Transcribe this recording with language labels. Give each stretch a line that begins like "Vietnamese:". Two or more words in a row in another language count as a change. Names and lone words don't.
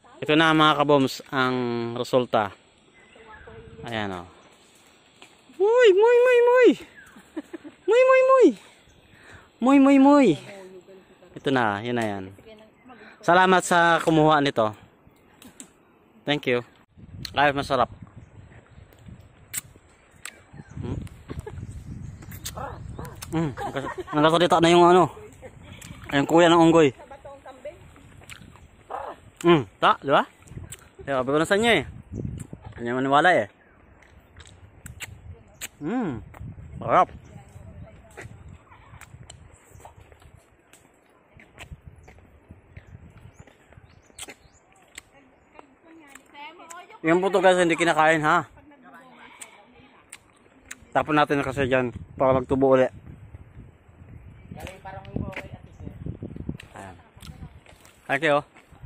Filipino: Ito na mga kaboms ang resulta. Ayan o. Muy, muy, muy, muy. Muy, muy, muy. Muy, muy, muy. Ito na, yun na yan. Salamat sa kumuha nito.
English: Thank you.
Filipino: Ay, masarap. Nakasalita na yung ano. Ayun kuya ng unggoy. Ta, di ba? Sabi ko na sa inyo eh. Kanya maniwala eh. Sarap. Yung puto guys hindi kinakain ha. Tapon natin kasi dyan para magtubo ulit.
English: Thank you.